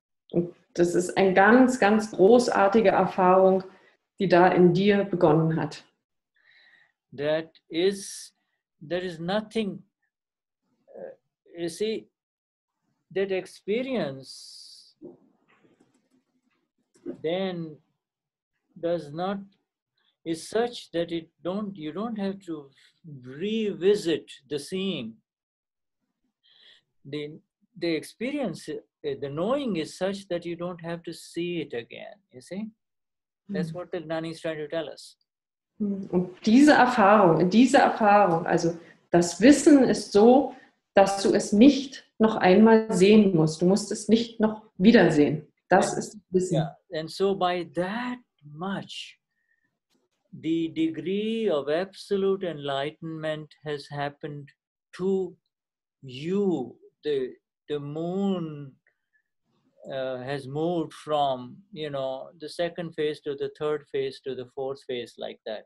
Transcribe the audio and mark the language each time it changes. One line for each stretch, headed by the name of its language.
German: Und das ist eine ganz, ganz großartige Erfahrung, die da in dir begonnen hat.
English: There is nothing, you see, that experience then is such that you don't have to revisit the seeing. The experience, the knowing is such that you don't have to see it again, you see? That's what the Gnani is trying to tell us.
German: Und diese Erfahrung, also das Wissen ist so, dass du es nicht noch einmal sehen musst. Du musst es nicht noch wiedersehen. Das ist das Wissen. Yeah.
English: And so by that much, the degree of absolute enlightenment has happened to you. The moon has moved from, you know, the second phase to the third phase to the fourth phase, like that.